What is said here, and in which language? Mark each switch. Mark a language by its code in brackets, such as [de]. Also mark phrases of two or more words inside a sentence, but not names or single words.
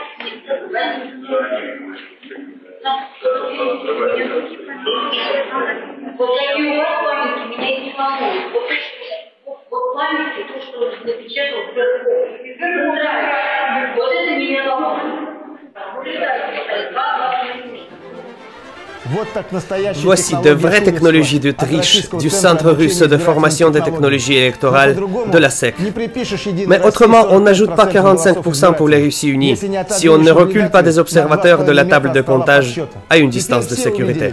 [ru] Вот такие у вас памятки меня не волнуют. Вот памятки, то, что напечатал в вот это меня волнует. [fr] Voici de vraies technologies de triche du Centre russe de formation des technologies électorales de la SEC. Mais autrement, on n'ajoute pas 45% pour les Russies unies si on ne recule pas des observateurs de la table de comptage à une distance de sécurité.